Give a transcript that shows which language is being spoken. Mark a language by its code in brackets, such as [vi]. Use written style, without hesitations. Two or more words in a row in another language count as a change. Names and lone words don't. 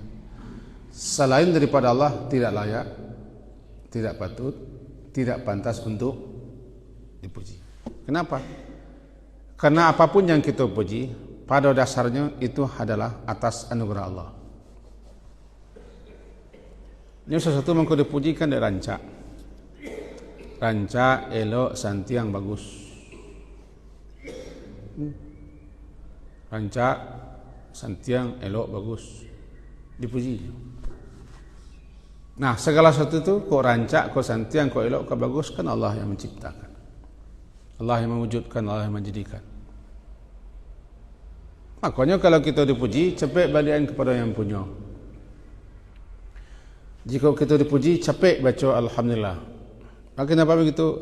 [id] Selain daripada Allah tidak layak, tidak patut, tidak pantas untuk dipuji. Kenapa? Karena apapun yang kita puji, pada dasarnya itu adalah atas anugerah Allah. Ini sesuatu yang kau dipujikan dari rancak. [min] Rancak, elok, santiang, bagus. Rancak, santiang, elok, [id] bagus. Dipuji. Nah, segala sesuatu itu [min] kau rancak, kau santiang, kau elok, [id] kau bagus, kan Allah yang menciptakan. Allah yang mewujudkan, Allah yang menjadikan. Makanya kalau kita dipuji, cepat balikan kepada yang punya. Jika kita dipuji, capek baca Alhamdulillah. Maka kenapa begitu?